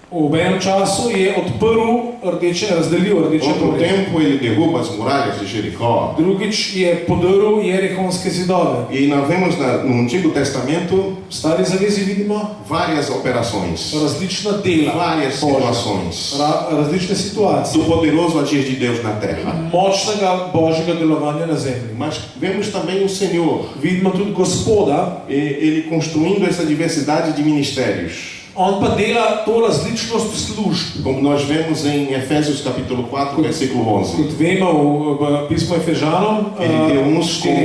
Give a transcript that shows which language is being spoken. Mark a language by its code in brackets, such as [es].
[sl] V enem času je odprl rdeče, razdelil rdeče [pt] outro [sl] morje. [pt] tempo ele derruba as muralhas de Jericó. [sl] Drugič je podrl Jerihonske zidove. [pt] E nós vemos no Antigo Testamento [sl] V Stari zavezi vidimo [pt] várias operações, [sl] različna dela, [pt] várias [sl] Božja. [pt] situações [sl] Različne situacije, [pt] do poderoso agir de Deus na terra. [sl] močnega Božjega delovanja na zemlji. [pt] Mas vemos também o Senhor, [sl] Vidimo tudi Gospoda, [pt] ele construindo essa diversidade de ministérios. [sl] on pa dela to različnost služb. [pt] Como nós vemos em Efésios capítulo 4, versículo 11. [sl] Kot vemo v pismu Efežanom, [pt] Ele deu uns como